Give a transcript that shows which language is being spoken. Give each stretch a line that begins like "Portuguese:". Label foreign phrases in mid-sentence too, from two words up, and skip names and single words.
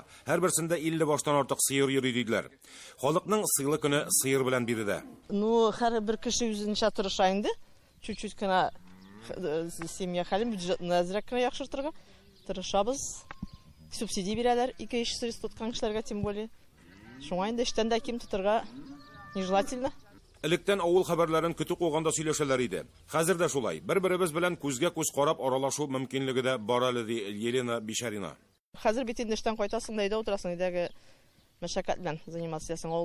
Tatar: Һәр берсендә 50 баштан артык сыер йөри диделәр. Халыкның сыйлы көне сыер белән биредә. Ну, һәр бер кеше үзенчә тырыша инде. Чуть-чуть кына семья хәлен бюджетны әзрәк кенә яхшыртырга тырышабыз. Субсидия бирәләр 2-3 сырыс тоткан кешеләргә,
Russian: тем более.
Tatar: Шуңа инде эштән дә ким тотырга нежелательно. Электән авыл хәбәрләрен көтү куйганда сөйләшәләр иде. Хәзер дә шулай. Бер-беребез белән күзгә күз карап аралашу мөмкинлеге дә бар әле ди Елена Бишарина. Хәзер бит инде эштән кайтасың да өйдә утырасың, өйдәге мәшәкать белән заниматься итәсең.